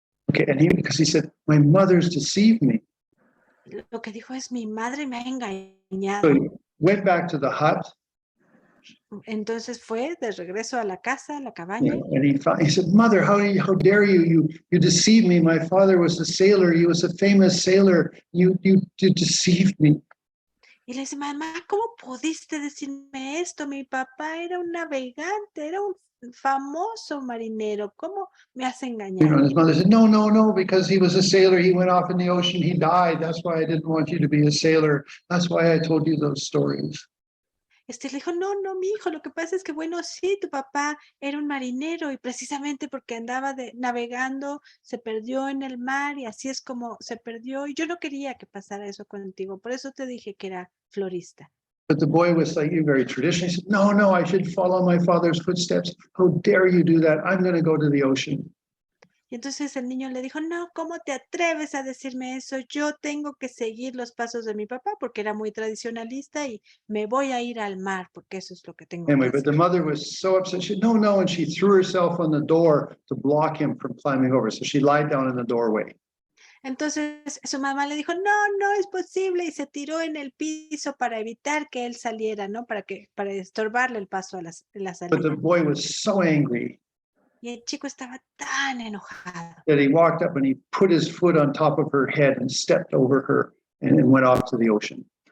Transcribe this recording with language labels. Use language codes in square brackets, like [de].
[en] Okay, because he said, "My mother's deceived me." [es] Lo que dijo es, mi madre me ha [en] So [es] engañado. [en] he went back to the hut, [es] Entonces fue de regreso a la casa, a la cabaña. [en] and he said, "Mother, how dare you? You deceived me. My father was a sailor. He was a famous sailor. You deceived me." [es] Y le dice, mamá, ¿cómo pudiste decirme esto? Mi papá era un navegante, era un famoso marinero. ¿Cómo me has engañado? [en] And his mother said, No, because he was a sailor. He went off in the ocean. He died. That's why I didn't want you to be a sailor. That's why I told you those stories." [es] Le dijo, no, mi hijo, lo que pasa es que, bueno, sí, tu papá era un marinero y precisamente porque andaba navegando, se perdió en el mar y así es como se perdió. Y yo no quería que pasara eso contigo, por eso te dije que era florista. [en] But the boy was like very traditional. He said, No, I should follow my father's footsteps. How dare you do that? I'm going to go to the ocean. [es] Y entonces el niño le dijo, no, ¿cómo te atreves a decirme eso? Yo tengo que seguir los pasos de mi papá porque era muy tradicionalista y me voy a ir al mar porque eso es lo que tengo [en] Anyway, [es] que [en] but the [es] hacer. [en] mother was so upset. She said, No, and she threw herself on the door to block him from climbing over. So she lied down in the doorway. [es] Entonces su mamá le dijo, no es posible y se tiró en el piso para evitar que él saliera, ¿no? Para estorbarle el paso a la [en] But the [es] salida. [en] boy was so angry [es] Y el chico estaba tan enojado [en] that he walked up and he put his foot on top of her head and stepped over her and went off to the ocean.